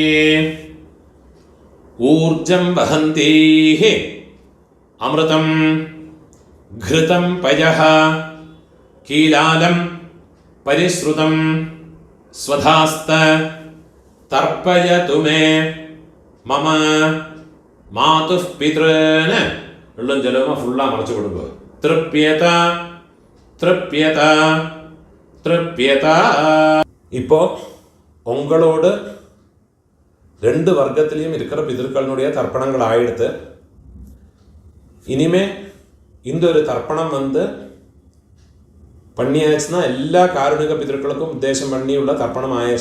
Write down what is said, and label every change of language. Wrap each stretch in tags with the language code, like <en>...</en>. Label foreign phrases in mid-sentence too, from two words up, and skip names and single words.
<sa>ऊर्जं वहन्तीः अमृतं घृतं पयः कीलालं परिश्रुतं स्वधास्त तर्पयतु मे मम मातुः पितॄन्.</sa> <ml>വെള്ളം ജലമോ ഫുള്ളാ മറച്ചു കൊടുക്കുക.</ml> <sa>तृप्यत तृप्यत तृप्यत.</sa> <ta>ഇപ്പോൾ உங்களோடு ரெண்டு வர்க்கத்திலையும் இருக்கிற பிதர்களுடைய தர்ப்பணங்கள் ஆயிடுத்து. இனிமே இந்த ஒரு தர்ப்பணம் பண்ணியாச்சுன்னா எல்லா காருணிக பிதர்களுக்கும் உத்தேசம் பண்ணியுள்ள தர்ப்பணம் ஆயாச்சு.</ta>